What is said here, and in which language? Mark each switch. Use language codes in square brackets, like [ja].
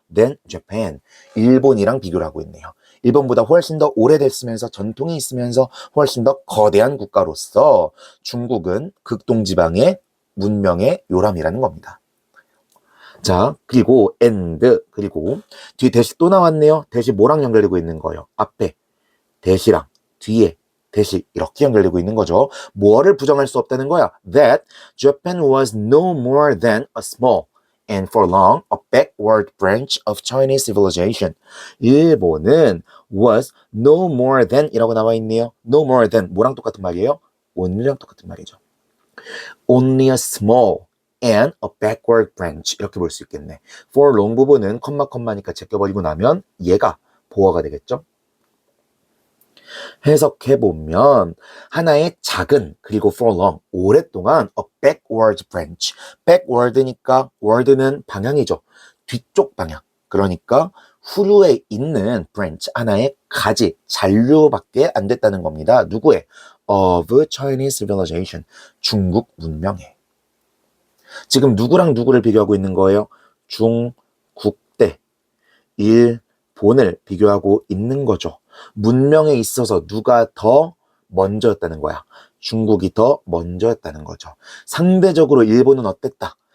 [en] than Japan, [ko] 일본이랑 비교를 하고 있네요. 일본보다 훨씬 더 오래됐으면서 전통이 있으면서 훨씬 더 거대한 국가로서 중국은 극동지방의 문명의 요람이라는 겁니다. 자, 그리고 and 그리고 뒤에 대시 또 나왔네요. 대시 뭐랑 연결되고 있는 거예요? 앞에 대시랑 뒤에 대시 이렇게 연결되고 있는 거죠. 뭐를 부정할 수 없다는 거야? [en] That Japan was no more than a small and for long a backward branch of Chinese civilization. [ko] 일본은 [en] was no more than [ko] 이라고 나와 있네요. [en] No more than [ko] 뭐랑 똑같은 말이에요? only랑 똑같은 말이죠. [en] Only a small and a backward branch [ko] 이렇게 볼 수 있겠네. for long 부분은 컴마니까 제껴버리고 나면 얘가 보어가 되겠죠. 해석해보면 하나의 작은 그리고 for long 오랫동안 [en] a backward branch [ko] backward니까 word는 방향이죠. 뒤쪽 방향. 그러니까 후루에 있는 branch 하나의 가지 잔류밖에 안 됐다는 겁니다. 누구의? [en] of Chinese civilization [ko] 중국 문명에. 지금 누구랑 누구를 비교하고 있는 거예요? 중국 대 일본을 비교하고 있는 거죠. 문명에 있어서 누가 더 먼저였다는 거야. 중국이 더 먼저였다는 거죠. 상대적으로 일본은 어땠다?